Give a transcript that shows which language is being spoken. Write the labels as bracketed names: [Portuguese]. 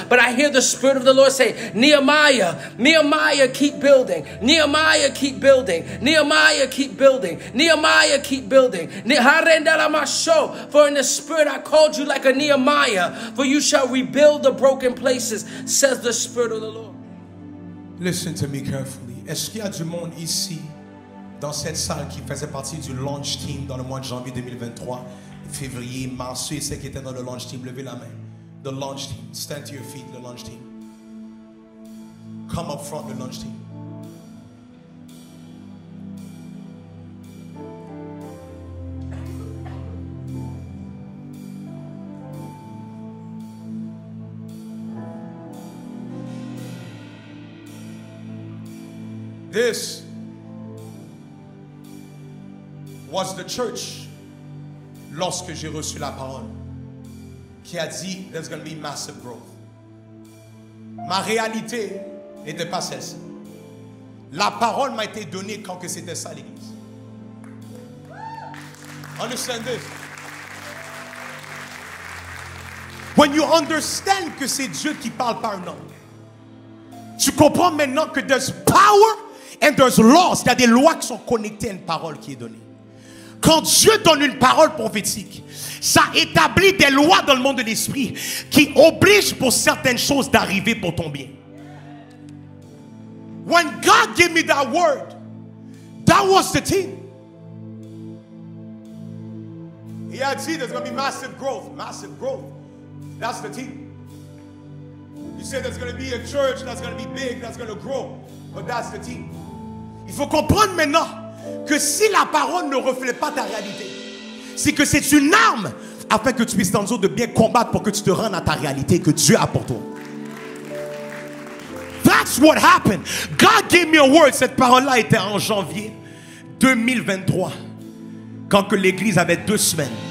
[English] But I hear the Spirit of the Lord say, Nehemiah, Nehemiah, keep building. Nehemiah, keep building. Nehemiah, keep building. Nehemiah, keep building. For in the Spirit I called you like a Nehemiah, for you shall rebuild the broken places, says the Spirit of the Lord. Listen to me carefully. [French] Est-ce qu'il y a du monde ici, dans cette salle, qui faisait partie du launch team dans le mois de janvier 2023, février, mars, ceux et ceux qui étaient dans le launch team, levez la main. [English] The launch team, stand to your feet, the launch team. Come up front, the launch team. This was the church, [French] lorsque j'ai reçu la parole, qui a dit, [English] there's going to be massive growth. [French] Ma réalité n'était pas celle-ci. La parole m'a été donnée quand que c'était ça l'église. [English] Understand this. When you understand [French] que c'est Dieu qui parle par un homme, tu comprends maintenant que [English] there's power and there's laws. [French] Il y a des lois qui sont connectées à une parole qui est donnée. Quand Dieu donne une parole prophétique, ça établit des lois dans le monde de l'esprit qui obligent pour certaines choses d'arriver pour ton bien. [English] When God gave me that word, that was the thing. He had said there's going to be massive growth. Massive growth. That's the thing. He said there's going to be a church that's going to be big, that's going to grow. But that's the thing. [French] Il faut comprendre maintenant que si la parole ne reflète pas ta réalité, c'est que c'est une arme afin que tu puisses dans de bien combattre pour que tu te rendes à ta réalité que Dieu a pour toi. [English] That's what happened. God gave me a word. [French] Cette parole-là était en janvier 2023, quand que l'église avait 2 semaines.